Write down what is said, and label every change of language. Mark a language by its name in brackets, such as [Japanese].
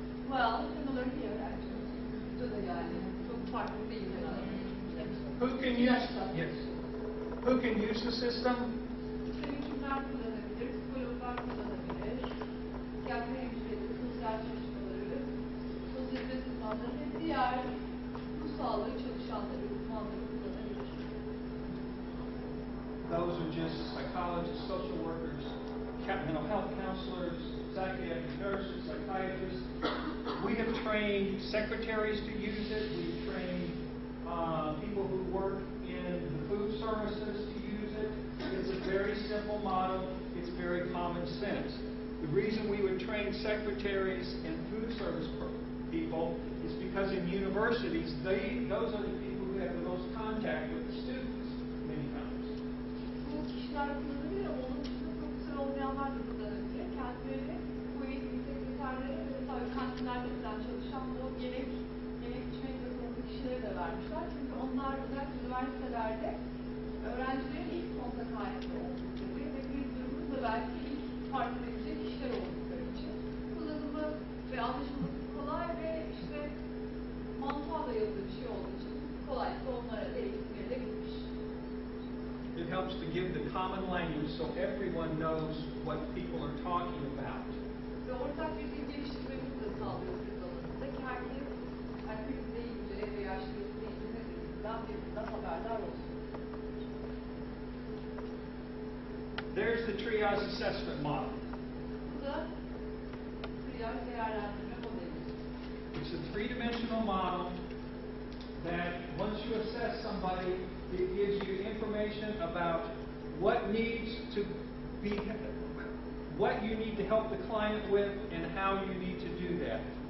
[English] Well, similar here actually. [Turkish] Bu da yani çok farklı değil herhalde. [English] Who can use? Yes. Who can use the system? [Turkish] Hekimler kullanabilir, psikologlar kullanabilir, psikiyatri hemşireleri, sosyal çalışmaları, sosyal hizmet uzmanları ve diğer ruh sağlığı çalışanları, uzmanları kullanabilir. [English] Those are just psychologists, social workers, mental health counselors, psychiatric nurses, psychiatrists. We have trained secretaries to use it. We've trained people who work in the food services to use it. It's a very simple model. It's very common sense. The reason we would train secretaries and food service people is because in universities, those are the people who have the most contact with the students many times. [Turkish] Bu kişiler kullanabilir ama onun dışında profesör olmayanlar da kullanabilir. Kendileri bu eğitim sekreterleri ve tabii kantinlerde falan çalışan bu yemek içmekle sorumlu kişileri de vermişler. Çünkü onlar özellikle üniversitelerde öğrencilerin ilk kontak halinde oldukları ve kriz durumunda belki ilk fark edilecek kişiler oldukları için kullanımı ve anlaşılması kolay ve işte mantığa dayalı bir şey olduğu için kolaylıkla onlara da eğitim verilebilmiş. [English] It helps to give the common language so everyone knows what people are talking about. [Turkish] Ve ortak bir dil geliştirmemizi de sağlıyor kriz alanında ki herkes kriz deyince veya kriz deyince ne dediğinden birbirinden haberdar olsun. [English] There's the triage assessment model. [Turkish] Bu da triyaj değerlendirme modeli. [English] It's a three-dimensional model that once you assess somebody, it gives you information about what needs to be, what you need to help the client with, and how you need to do that.